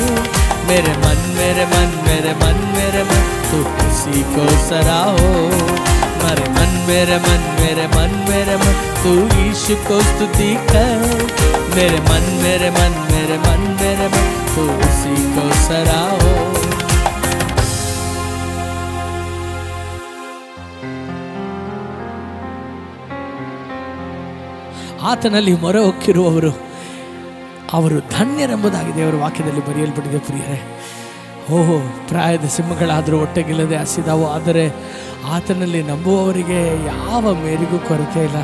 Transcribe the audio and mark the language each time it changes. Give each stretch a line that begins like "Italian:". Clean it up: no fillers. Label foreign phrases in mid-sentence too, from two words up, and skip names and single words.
Hindi: मेरे मन मेरे मन मेरे मन मेरे मन तू उसी को सराहो. मेरे मन मेरे मन मेरे मन मेरे मन तू यीशु को स्तुति कर. मेरे मन मेरे मन मेरे मन मेरे मन तू उसी को सराहो.
Kannada: ಆತನಲ್ಲಿ ಮೊರೆ ಹೊಕ್ಕಿರುವವರು ಅವರು ಧನ್ಯರೆಂಬುದಾಗಿ ದೇವರ ವಾಕ್ಯದಲ್ಲಿ ಬರೆಯಲ್ಪಟ್ಟಿದೆ ಪ್ರಿಯರೇ. ಓಹೋ, ಪ್ರಾಯದ ಸಿಂಹಗಳಾದರೂ ಹೊಟ್ಟೆಗಿಲ್ಲದೆ ಹಸಿದಾವು, ಆದರೆ ಆತನಲ್ಲಿ ನಂಬುವವರಿಗೆ ಯಾವ ಮೇರಿಗೂ ಕೊರತೆ ಇಲ್ಲ.